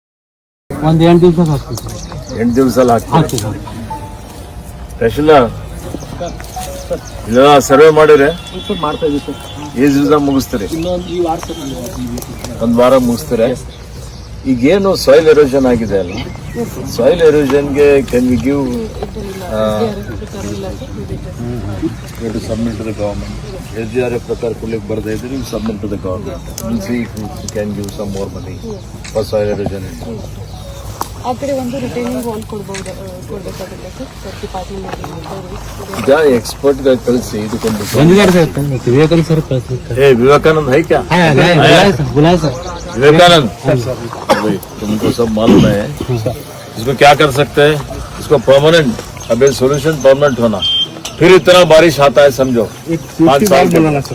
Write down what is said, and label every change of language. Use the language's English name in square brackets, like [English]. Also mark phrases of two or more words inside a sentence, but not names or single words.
[Kannada] ಸರ್ವೆ ಮಾಡಿದ್ರೆ ಎಷ್ಟು ದಿವಸ ಮುಗಿಸ್ತಾರೆ? ಒಂದು ವಾರ ಮುಗಿಸ್ತಾರೆ. ಈಗೇನು [English] soil erosion [Kannada] ಆಗಿದೆ ಅಲ್ಲ, ಸಾಯಿಲ್ ಎರೋಷನ್ಗೆ [English] can we give submit to the government? [Kannada] SGRF ಪ್ರಕಾರ ಕೊಡ್ಲಿಕ್ಕೆ ಬರ್ತಾ ಇದ್ರೆ ನೀವು [English] submit to the government. see can give some more money for soil erosion. [Kannada] ಆ ಕಡೆ ಒಂದು [English] retaining wall [Kannada] ಕೊಡಬೇಕಾಗುತ್ತೆ ಸರ್ ಡಿಪಾರ್ಟ್ಮೆಂಟ್. ಈಗ ಎಕ್ಸ್ಪರ್ಟ್ ಕಳಿಸಿ ಇದಕ್ಕೊಂದು [Hindi] विवेकानंद है क्या? विवेकानंद तुमको सब मालूम है. इसको क्या कर सकते हैं? इसको परमानेंट, अब [English] solution permanent [Hindi] होना. फिर इतना बारिश आता है समझो 5 साल के.